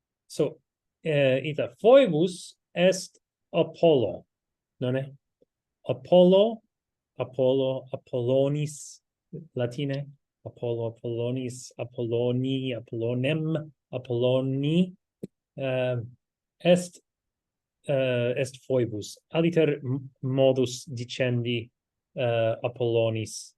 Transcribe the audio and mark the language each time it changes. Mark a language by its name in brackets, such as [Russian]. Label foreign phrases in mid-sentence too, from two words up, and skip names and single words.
[Latin] So, ita Phoebus est Apollo, [Italian] non è? [Latin] Apollo, Apollonis, latine, Apollo, Apollonis, Apolloni, Apollonem, Apolloni, est Phoebus. Aliter modus dicendi Apollonis.